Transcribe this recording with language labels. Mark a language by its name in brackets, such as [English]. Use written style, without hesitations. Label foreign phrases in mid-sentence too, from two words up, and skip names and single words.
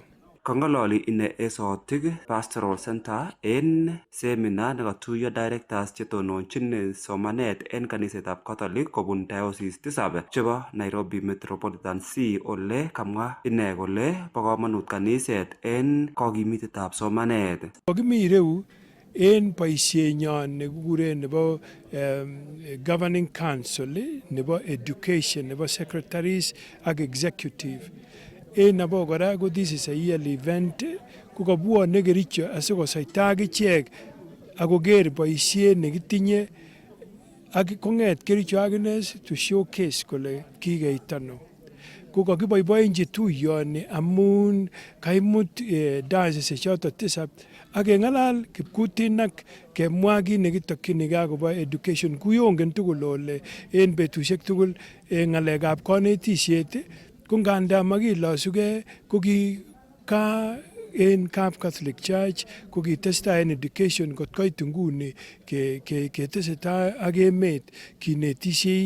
[Kalenjin] Kang'alali ine esotik Pastoral Center en seminar nekatuiyo directors chetononchin somanet en kanisetab Catholic kobun diocese 7 chebo Nairobi Metropolitan Sea ole kamwa ine kole bo komonut kaniset en kokimitetab somanet. Kokimi ireu en boisienyon nekikuren nebo [English] governing council [Kalenjin] nebo education nebo secretaries ak executive. En abo kora ko [English] this is a yearly event [Kalenjin] ko kabwone Kericho asikosaita akichek akoker boisiet nekitinye ak kong'et Kericho akine [English] to showcase [Kalenjin] kole kikeit ano. Ko kakiboiboenji tuyoni amun kaimut diocese choton 7 ak keng'alal kipkutinak kemwa kit nekitokyinigei akobo education kuyongen tugul ole en betusiek tugul ng'alekab konetisiet ko nganda makilosugei ko ka en Kap Catholic Church ko kitestai en education kot koit nguni ketesetai ak emet kinetisiei.